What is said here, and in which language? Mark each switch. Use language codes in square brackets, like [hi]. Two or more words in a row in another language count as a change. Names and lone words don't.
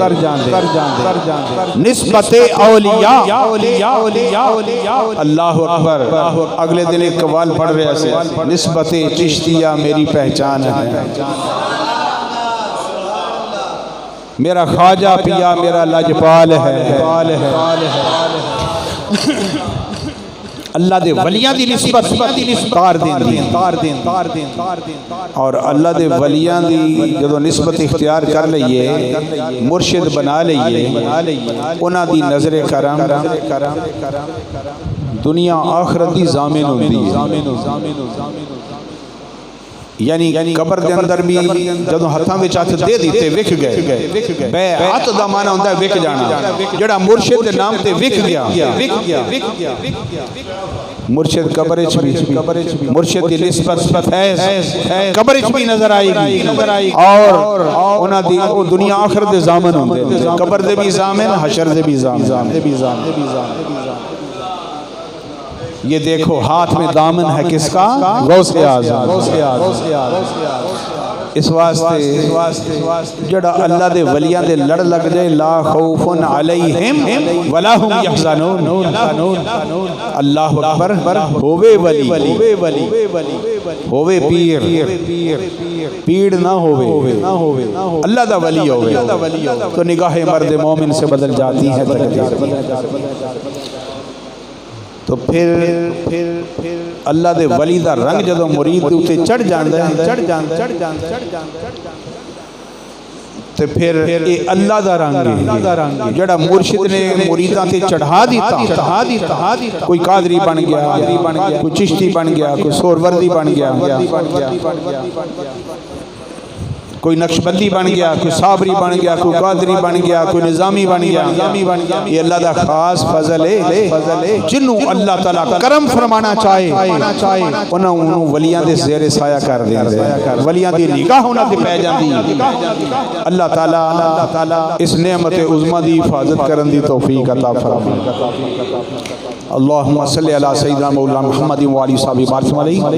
[pa] نسبت اولیاء اللہ اکبر اگلے دن ایک قوال پڑھ رہے سے [ur] نسبت چشتیہ میری پہچان ہے میرا خواجہ پیا میرا لاجپال ہے [pa] اللہ دے ولیاں دی نسبت تار دین اور اللہ دے ولیاں دی جدو نسبت اختیار کر لئیے مرشد بنا لئیے انہاں دی نظر کرم دنیا آخرت دی ضامن ہوندی ہے یعنی قبر دے اندر بھی جدو ہتھاں وچ ہتھ دے دیتے وک گئے بیعت دا معنی ہوندا ہے وک جانا جڑا مرشد دے نام تے وک گیا مرشد قبر وچ بھی مرشد دی نسبت قبر وچ بھی نظر آئے گی اور انہاں دی دنیا آخرت دے ضامن ہوندے قبر دے بھی ضامن حشر دے بھی ضامن [ur] یہ دیکھو ہاتھ میں دامن ہے کس کا غوث اعظم [pa] اس واسطے جڑا اللہ دے ولیاں دے لڑ لگ جائے [ar] لا خوف علیہم ولا هم یحزنون [pa] اللہ اکبر ہووے ولی ہووے پیر نہ ہووے اللہ دا ولی ہووے [ur] تو نگاہ مرد مومن سے بدل جاتی ہے [pa] تو پھر اللہ دے ولی دا رنگ جدو مرید تے چڑھ جاندے تو پھر اے اللہ دا رنگ جڑا مرشد نے مریداں تے چڑھا دیتا کوئی قادری بن گیا کوئی چشتی بن گیا کوئی سوروردی بن گیا کوئی نقشبندی بن گیا کوئی صابری بن گیا کوئی قادری بن گیا کوئی نظامی بن گیا یہ اللہ دا خاص فضل ہے جنہوں اللہ تعالیٰ کرم فرمانا چاہے انہوں ولیاں دے زیر سایہ کر دیں ولیاں دی نگاہ ہونا دے پہ جاندی اللہ تعالیٰ اس نعمت عظمہ دی حفاظت کرن دی توفیق عطا فرمائے [ar] اللہم صلی علی سیدنا مولانا محمد و علی صحابہ